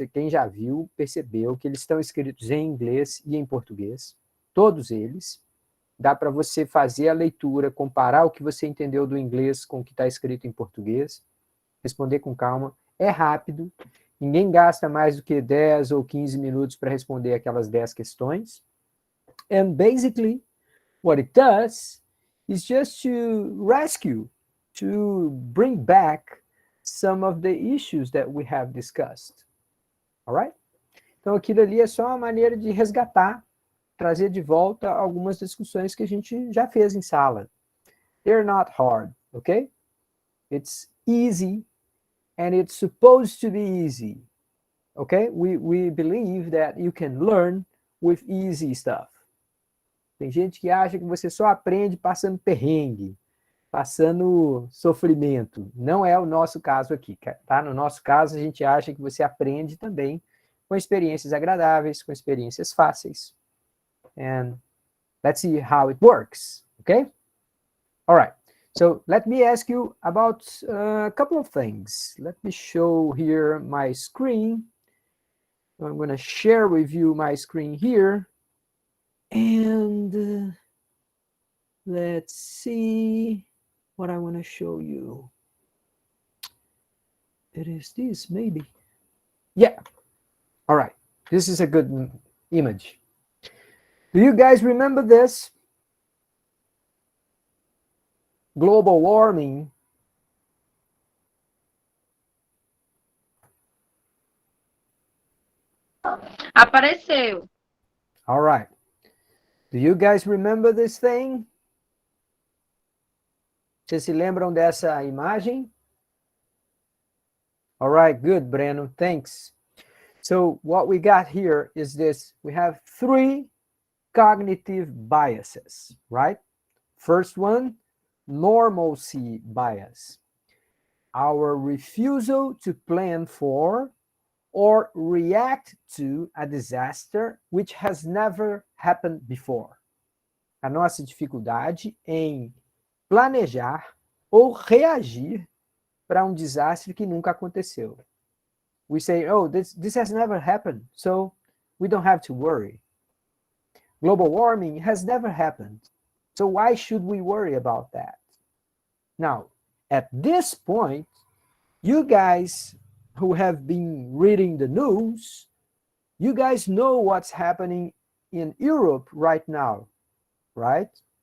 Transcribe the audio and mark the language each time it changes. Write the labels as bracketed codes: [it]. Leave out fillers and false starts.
[pt] Quem já viu, percebeu que eles estão escritos em inglês e em português, todos eles. Dá para você fazer a leitura, comparar o que você entendeu do inglês com o que está escrito em português, responder com calma. É rápido, ninguém gasta mais do que 10 ou 15 minutos para responder aquelas 10 questões. [en] And basically, what it does is just to rescue, to bring back some of the issues that we have discussed. All right? [pt] Então, aquilo ali é só uma maneira de resgatar, trazer de volta algumas discussões que a gente já fez em sala. [en] They're not hard, okay? It's easy, and it's supposed to be easy, okay? We believe that you can learn with easy stuff. [pt] Tem gente que acha que você só aprende passando perrengue, passando sofrimento. Não é o nosso caso aqui, tá? No nosso caso, a gente acha que você aprende também com experiências agradáveis, com experiências fáceis. [en] And let's see how it works, okay? All right, so let me ask you about a couple of things. Let me show here my screen. I'm going to share with you my screen here. And let's see what I want to show you. It is this, maybe. Yeah, all right, this is a good image. Do you guys remember this? Global warming. [pt] Apareceu. [en] All right. Do you guys remember this thing? [pt] Vocês se lembram dessa imagem? [en] All right, good, Breno, thanks. So what we got here is this. We have 3 cognitive biases, right? First one, normalcy bias. Our refusal to plan for or react to a disaster which has never happened before. [pt] A nossa dificuldade em planejar ou reagir para um desastre que nunca aconteceu. [en] We say, oh, this has never happened, so we don't have to worry. Global warming has never happened, So why should we worry about that? Now, at this point, you guys who have been reading the news, you guys know what's happening in Europe right now, right?